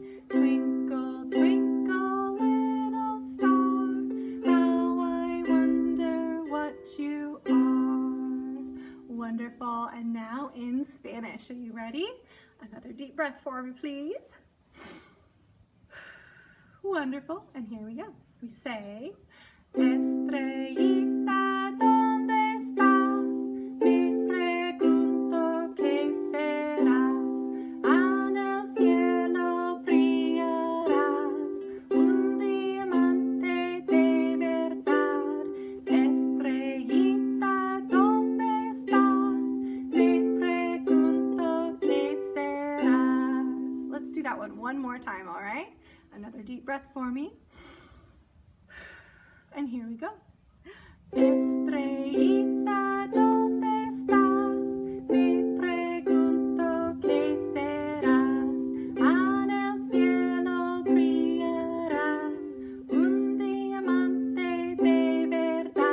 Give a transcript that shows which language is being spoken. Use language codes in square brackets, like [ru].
[en] Twinkle, twinkle, little star, how I wonder what you are. Wonderful. And now in Spanish. Are you ready? Another deep breath for me, please. Wonderful. And here we go. We say, [es] Estrellita, ¿dónde estás? Me pregunto qué serás. En el cielo brillarás, un diamante de verdad. Estrellita, ¿dónde estás? Me pregunto qué serás. [en] Let's do that one more time, all right? Another deep breath for me. And here we go. [es] Estrellita, ¿dónde estás? Me pregunto qué serás. En el cielo brillarás, un diamante de verdad.